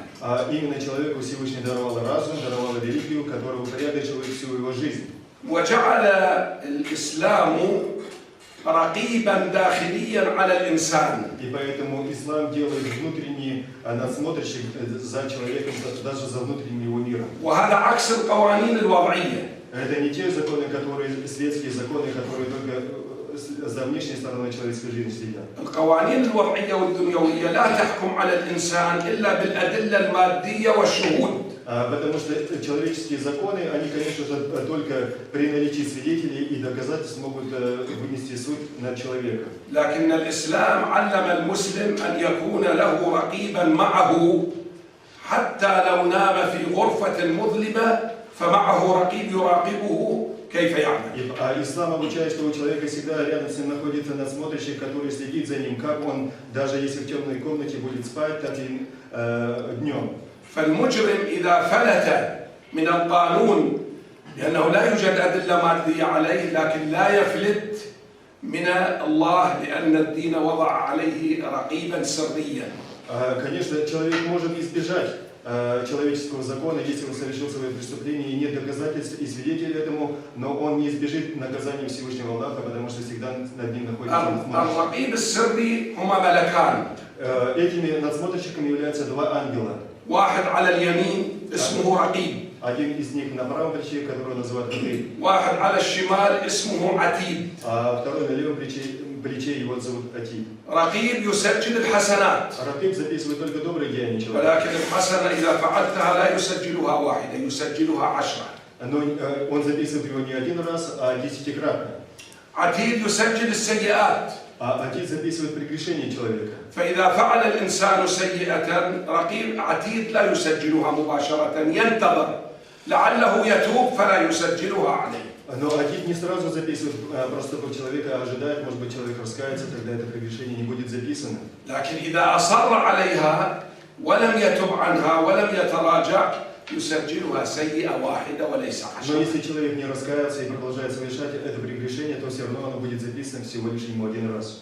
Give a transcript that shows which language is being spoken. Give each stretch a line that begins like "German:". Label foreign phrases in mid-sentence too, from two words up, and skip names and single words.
Russian: А именно человеку Всевышний даровал разум, даровал религию, которая упорядочивает всю его жизнь.
Arabic: وجعل الإسلام رقيبا داخليا على الإنسان.
Russian: И поэтому ислам делает внутренний надсмотрщик за человеком, даже за внутренним его миром.
Arabic: وهذا عكس القوانين الوضعية.
Russian: Это не те законы, которые светские законы, которые только за внешней стороной человеческой жизни следят.
Arabic: القوانين الوضعية والدنيوية لا تحكم على الإنسان إلا بالأدلة المادية والشهود.
Russian: Потому что человеческие законы, они, конечно же, только при наличии свидетелей и доказательств могут вынести суд над человеком.
Arabic: لكن الإسلام علم المسلم أن يكون له رقيبا معه حتى لو نام في غرفة مظلمة فمعه رقيب يراقبه كيف يعمل.
Russian: А ислам обучает, что у человека всегда рядом с ним находится надсмотрщик, который следит за ним, как он, даже если в темной комнате будет спать, так и днем.
Arabic: فالمجرم إذا فلت من القانون لأنه لا يوجد أدلة مادية عليه لكن لا يفلت من الله لأن الدين وضع عليه رقيبا سريا.
Russian: Конечно, человек может избежать человеческого закона, если он совершил свое преступление и нет доказательств и свидетелей этому, но он не избежит наказания Всевышнего Аллаха, потому что всегда над ним находится надсмотрщик.
Arabic: الرقيب السري هما ملكان.
Russian: Этими надсмотрщиками являются два ангела.
Arabic: واحد على اليمين اسمه رقيب.
Russian: Один из них на правом плече, которого называют Рaqib,
Arabic: واحد على الشمال اسمه عتيد.
Russian: а второй на левом плече его зовут Атид.
Arabic: رقيب يسجل الحسنات.
Russian: Рaqib записывает только добрые деяния человека.
Arabic: ولكن الحسنة إذا فعلتها لا يسجلها واحدة يسجلها 10.
Russian: Но он записывает его не один раз, а 10-кратно.
Arabic: عتيد يسجل السيئات.
Russian: А Атид записывает прегрешение человека.
Arabic: فإذا فعل الإنسان سيئة رقيب عتيد لا يسجلها مباشرة ينتظر لعله يتوب فلا يسجلها عليه.
Russian: Но Атид не сразу записывает проступок человека, а ожидает, может быть, человек раскается, тогда это прегрешение не будет записано.
Arabic: لكن إذا أصر عليها ولم يتب عنها ولم يتراجع يسجلها سيئة واحدة وليس
Russian: Но 10. если человек не раскаялся и продолжает совершать это прегрешение, то все равно оно будет записано всего лишь ему один раз.